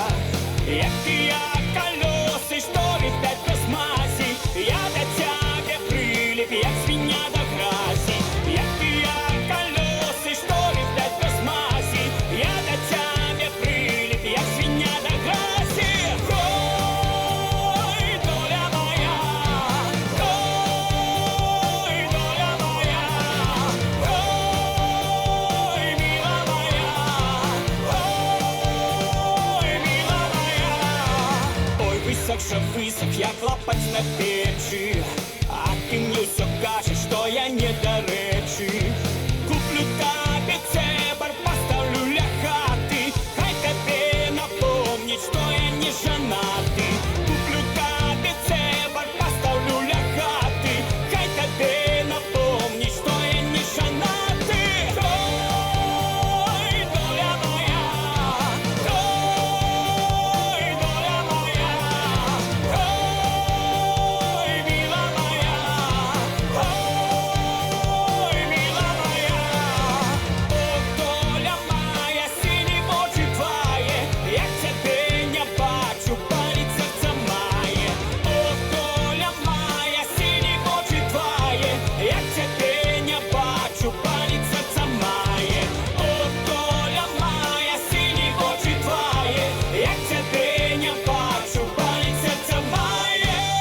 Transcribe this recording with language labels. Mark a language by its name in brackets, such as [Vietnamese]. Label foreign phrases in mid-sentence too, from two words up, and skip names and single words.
[Belarusian] Як я калёсы, што летаць без мазі, я да цябе прыліп, як свіння да гразі. Як я калёсы, што летаць без мазі, я да цябе прыліп, як свіння да гразі. [Ukrainian] Ой, доля моя, ой, доля моя, ой, мила моя, ой, мила моя. Ой, [Belarusian] высок жа высок, як лапаць на печы, а ты мне ўсё кажаш, што я недарэчы. Куплю табе цэбар, пастаўлю ля хаты, хай табе напомніць, што я не жанаты. Куплю табе цэбар, пастаўлю ля хаты, хай табе напомніць, што я не жанаты. [Ukrainian] Ой, доля моя, ой, доля моя, ой, мила моя, ой, мила моя. Ох, доля моя, [Belarusian] сіні вочы твае, як цябе не бачу, баліць сэрца мае. [Ukrainian] Ох, доля моя, [Belarusian] сіні вочы твае, як цябе не бачу, баліць сэрца мае. [Ukrainian] Ох, доля моя, [Belarusian] сіні вочы твае, як цябе не бачу, баліць сэрца мае.